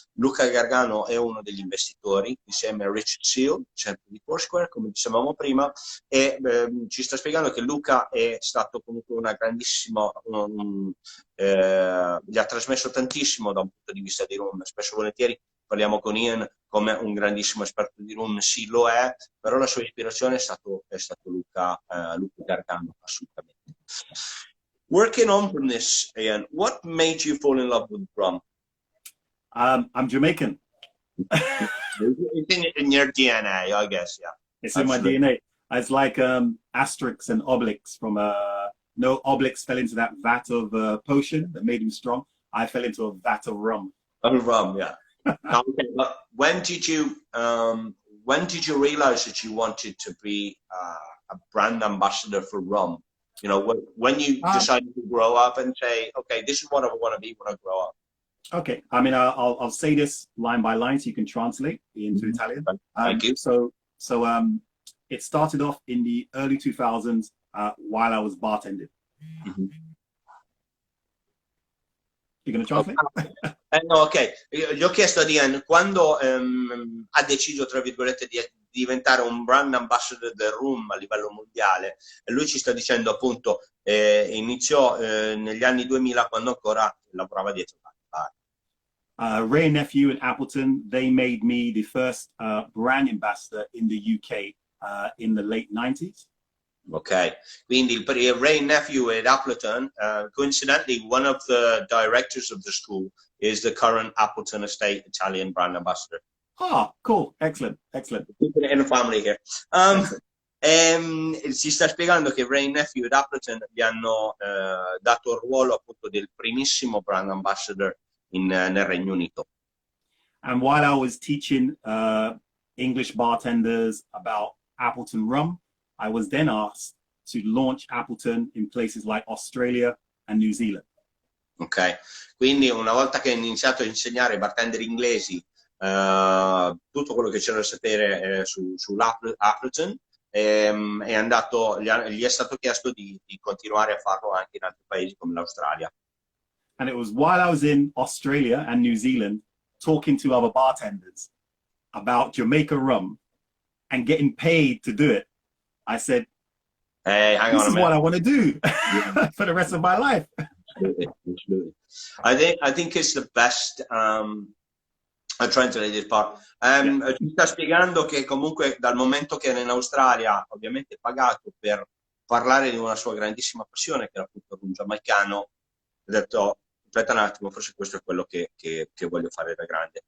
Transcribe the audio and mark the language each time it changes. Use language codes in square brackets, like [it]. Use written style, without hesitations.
[it] Luca Gargano è uno degli investitori insieme a Richard Seal, sempre di Foursquare, come dicevamo prima, e ci sta spiegando che Luca è stato comunque una grandissima, gli ha trasmesso tantissimo da un punto di vista di rum. Spesso e volentieri parliamo con Ian come un grandissimo esperto di rum, sì lo è, però la sua ispirazione è stato Luca Gargano, assolutamente. [en] Working on from this, Ian, what made you fall in love with rum? I'm Jamaican. It's in your DNA, I guess, yeah. It's absolutely in my DNA. It's like Asterix and Obelix from no, Obelix fell into that vat of potion that made him strong. I fell into a vat of rum. Of rum, yeah. Okay, but when did you realize that you wanted to be a brand ambassador for rum? You know, when you decided to grow up and say, okay, this is what I want to be when I grow up. Okay, I mean, I'll say this line by line so you can translate into Italian. Thank you. So it started off in the early 2000s while I was bartending. You're going to translate? No, ok. [it] Gli ho chiesto a Ian quando ha deciso, tra virgolette, di diventare un brand ambassador del rum a livello mondiale. E lui ci sta dicendo appunto, iniziò negli anni 2000 quando ancora lavorava dietro al bar. [en] Ray and Nephew in Appleton, they made me the first brand ambassador in the UK in the late 90s. [it] Ok, quindi il [en] Ray Nephew at Appleton, coincidentally, one of the directors of the school is the current Appleton Estate Italian brand ambassador. Ah, cool, excellent. In a family here. [it] Si sta spiegando che Ray Nephew at Appleton gli hanno dato il ruolo appunto del primissimo brand ambassador nel Regno Unito. [en] And while I was teaching English bartenders about Appleton rum, I was then asked to launch Appleton in places like Australia and New Zealand. [it] Ok, quindi una volta che ho iniziato a insegnare ai bartender inglesi tutto quello che c'era da sapere sull'Appleton, gli è stato chiesto di continuare a farlo anche in altri paesi come l'Australia. [en] And it was while I was in Australia and New Zealand talking to other bartenders about Jamaica rum and getting paid to do it, I said, hey, this is what I want to do for the rest of my life. Absolutely. I think it's the best. I'm trying to read this part. [it] Ci sta spiegando che comunque dal momento che era in Australia, ovviamente pagato per parlare di una sua grandissima passione, che era appunto un giamaicano, ho detto, aspetta un attimo, forse questo è quello che voglio fare da grande.